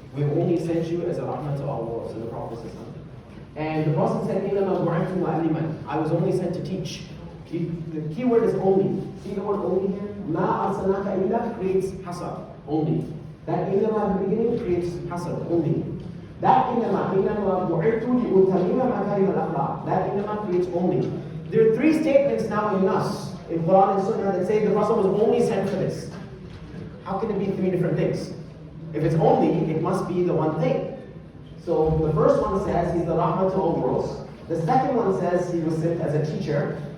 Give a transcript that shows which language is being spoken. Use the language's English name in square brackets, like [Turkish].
[English] We only sent you as a rahmah to all worlds, in the Prophet says. And the Prophet said, [Arabic] إِنَّمَا بُعِثْتُ مُعَلِّمًا. [English] I was only sent to teach. The key word is only. See the word only here? [Arabic] مَا أَرْسَلْنَاكَ إِلَّا [English] creates hasar, only. That إِنَّمَا at the beginning creates hasar, only. That [Arabic] إِنَّمَا بُعِثْتُ لِأُتَمِّمَ مَكَارِمَ الْأَخْلَاقِ. [English] That إِنَّمَا creates only. There are three statements now in us, in Quran and Sunnah, that say the Prophet was only sent for this. How can it be three different things? If it's only, it must be the one thing. So the first one says he's the rahmah to all worlds. The second one says he was sent as a teacher.